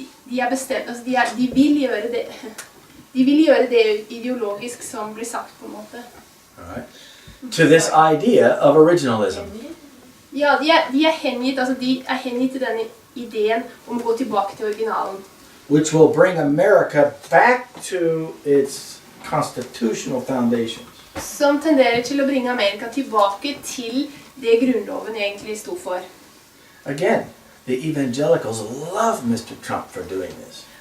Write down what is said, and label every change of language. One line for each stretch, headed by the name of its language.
Norwegian: De er bestemt, altså de vil gjøre det. De vil gjøre det ideologisk som blir sagt på en måte.
English: All right. To this idea of originalism.
Norwegian: Ja, de er hengitt til denne ideen om å gå tilbake til originalen.
English: Which will bring America back to its constitutional foundations.
Norwegian: Som tenderer til å bringe Amerika tilbake til det grunnloven egentlig stod for.
English: Again, the evangelicals love Mr. Trump for doing this.